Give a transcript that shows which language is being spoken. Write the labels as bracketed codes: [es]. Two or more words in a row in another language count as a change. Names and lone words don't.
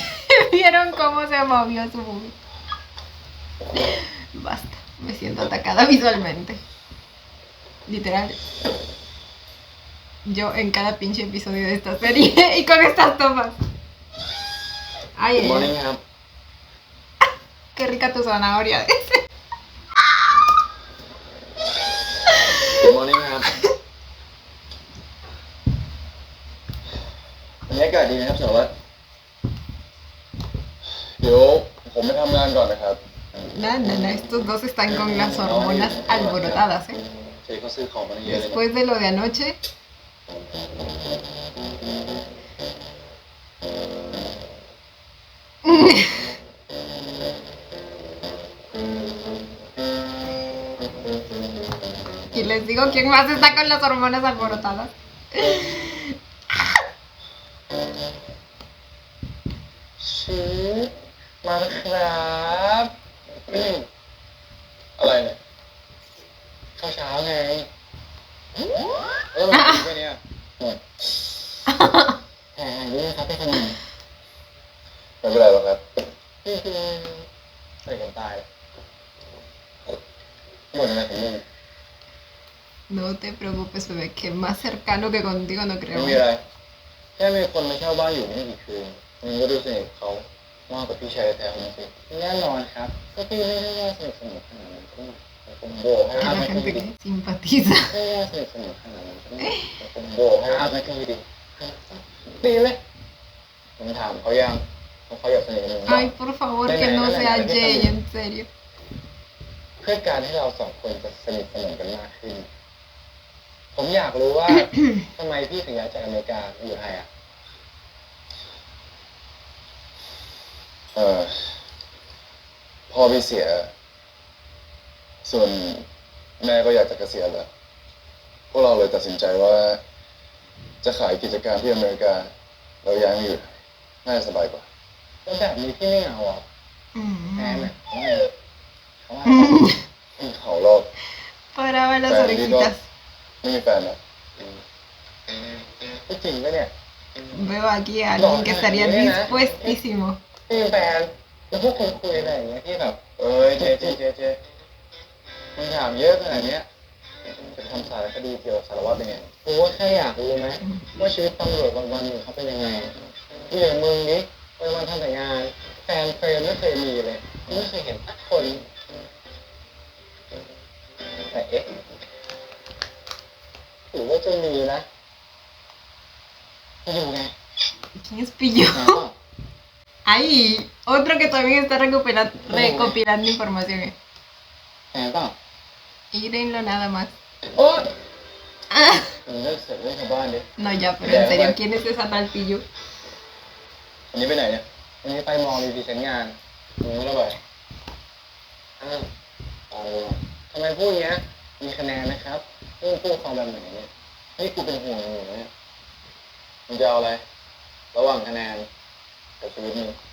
[es] ¿Vieron cómo se movió su boobie? Basta, me siento atacada visualmente. Literal. yo en cada pinche episodio de esta serie y con estas tomas. Ay, [en] Good morning ครับ [es] qué rica tu zanahoria. [en] Good morning [th] ครับบรรยากาศดีนะครับสารวัตรเดี๋ยวผมไปทำงานก่อนนะครับ [es] No, estos dos están con las hormonas alborotadas, ¿eh? [th] เจ๊เขาซื้อของมาเยอะเลยนะ [es] Después de lo de anoche. Y les digo quién más está con las hormonas alborotadas. [th] ชิปมาแล้วครับอะไรเนี่ยข้าวเช้าไงแล้วมันกินแค่เนี้ยหมดนี่นะครับพี่ขนมไม่เป็นไรหรอกครับใส่กันตายหมดอะไรของมึง [es] No te preocupes, bebé, que más cercano que contigo no [th] ไม่ [es] creo. [th] มีอะไรแค่มีคนมาเช่าบ้านอยู่ไม่กี่คืนมึงก็ดูสนิทเขามากกว่าพี่ชายแท้ๆของมึงสิแน่นอนครับก็พี่ไม่ได้ว่าสนิทสนมขนาดนั้นผมโบกให้ [es] A [th] อา [es] la [th] ไม่ค่อย [es] gente [th] ดี [es] que simpatiza. [th] ไม่ได้ว่าสนิทสนมขนาดนั้นผมโบกให้อาไม่ค่อยดีดีเลยผมถามเขายังว่าเขาอยากสนิทกับมึง [es] Ay, por favor, que no sea Jay, en serio. [th] เพื่อการให้เราสองคนจะสนิทสนมกันมากขึ้น ผมอยากรู้ว่า ทำไมพี่ถึงย้ายจากอเมริกามาอยู่ไทยอ่ะ พ่อพี่เสีย ส่วนแม่ก็อยากจะเกษียณแล้วพวกเราเลยตัดสินใจว่า จะขายกิจการที่อเมริกาเราย้ายมาอยู่ไทยน่าจะสบายกว่าแล้วแบบนี้พี่ไม่เหงาอ่ะแอนเนี่ยเขาหรอก [es] Paraba las orejitas. [th] ไม่มีแฟนนะไม่จริงปะเนี่ย [es] Veo aquí a alguien que estaría dispuestísimo. [th] ไม่มีแฟนแล้วพวกคนคุยอะไรอย่างเงี้ยที่แบบเจ๊มึงถามเยอะขนาดเนี้ยจะทำสารคดีเกี่ยวกับสารวัตรยังไงกูว่าแค่อยากรู้ไหมว่าชีวิตตำรวจวันๆหนึ่งเขาเป็นยังไงที่อย่างมึงนี้วันทำแต่งานแฟนเฟรนไม่เคยมีเลยไม่เคยเห็นสักคนแต่เอ๊ะหรือว่าจะมีนะอยู่ไง [es] ¿Quién es Pillo? Ay, otro que también está recopilando información. [th] แอนเปล่า [es] Mírenlo nada más. [th] โอ๊ยเลิกเสร็จเรื่องชาวบ้านดิ [es] No, ya, pero en serio, ¿quién es esa tal Pillo? [th] วันนี้ไปไหนเนี่ยวันนี้ไปมอมีพรีเซนต์งานมึงไม่ได้ไปทำไมพูดอย่างเงี้ยมีคะแนนนะครับนี่พูดความแบบไหนเนี่ยนี่กูเป็นห่วงมึงเนี่ยมึงจะเอาอะไรระหว่างคะแนนกับชีวิตมึง